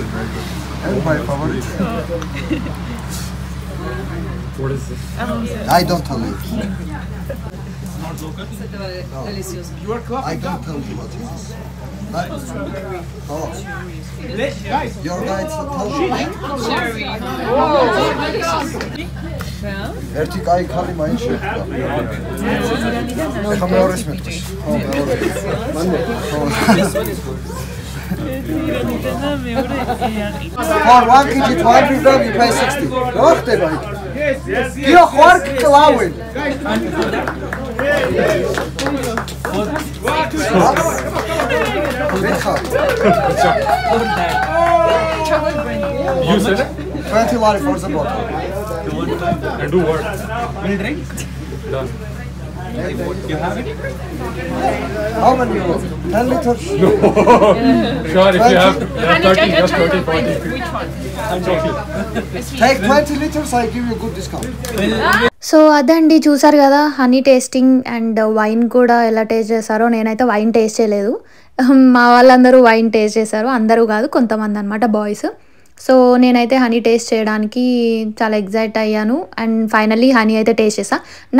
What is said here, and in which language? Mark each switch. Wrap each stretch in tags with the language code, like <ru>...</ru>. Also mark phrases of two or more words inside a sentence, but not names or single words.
<en>My favorite. What is this? I don't tell you. I don't tell you what it is. Oh. Your guides tell you.</en> <ka>ერთი კაი ხალი მაინც შეხვდა. ეხა მეორეს მეტყვის. ხო, მეორე.</ka> <en>For 1 kg 20 grams you pay 60.</en> <ka>რა ხდება იქ? გიო ხوار კლავენ.</ka> <en>You said it? 20 lari for the bottle. And do what? Will drink? Done. You have it? How many you want? 10 liters? No. Sure, if you have 30, just 30, 40. Which one? Take 20 liters, I give you a good discount.</en> <te>సో అదండి, చూసారు కదా</te> <en>honey tasting and wine</en> <te>కూడా ఎలా టేస్ట్ చేశారో. నేనైతే</te> <en>wine taste</en> <te>చేయలేదు. మా వాళ్ళందరూ</te> <en>wine taste</en> <te>చేశారు. అందరూ కాదు, కొంతమంది అనమాట బాయ్స్. సో నేనైతే</te> <en>honey taste</en> <te>చేయడానికి చాలా ఎగ్జైట్ అయ్యాను</te> <en>and finally honey</en> <te>అయితే టేస్ట్ చేసా.</te>